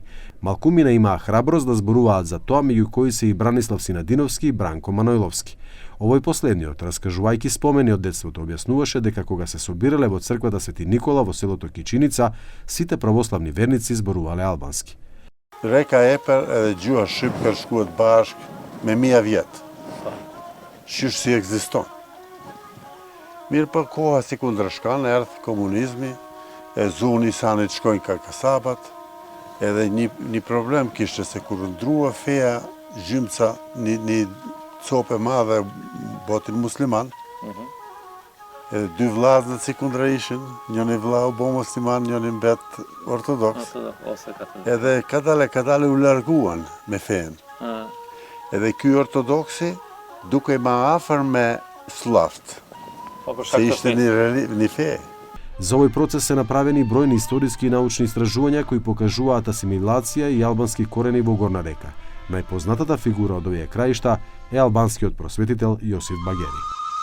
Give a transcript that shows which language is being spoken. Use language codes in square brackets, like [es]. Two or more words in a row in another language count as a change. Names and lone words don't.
[mk] Малкумина имаа храброст да зборуваат за тоа, меѓу кои се и Бранислав Синадиновски и Бранко Манойловски. Овој последниот, раскажувајќи спомени од детството, објаснуваше дека кога се собирале во црквата Свети Никола во селото Кичиница, сите православни верници зборувале албански. [sq] Река Епер edhe gjua shqipkar shkuat bashk me 1000 vjet. Qysh si ekziston. Mirë për koha si kundërshkan, erdhë komunizmi, e zuni sanit shkojnë ka kasabat, edhe një problem kishte se kur ndrua feja gjymca një cope madhe botin musliman, edhe dy vllazët si kundra ishin, njëni vllau bo musliman, njëni mbet ortodoks, edhe kadale u larguan me fejen. Edhe ky ortodoksi duke ma afër me slavt, se ishte një fe. [mk] За овој процес се направени бројни историски и научни истражувања кои покажуваат асимилација и албански корени во Горна Река. Најпознатата фигура од овие краишта е албанскиот просветител Јосиф Багери.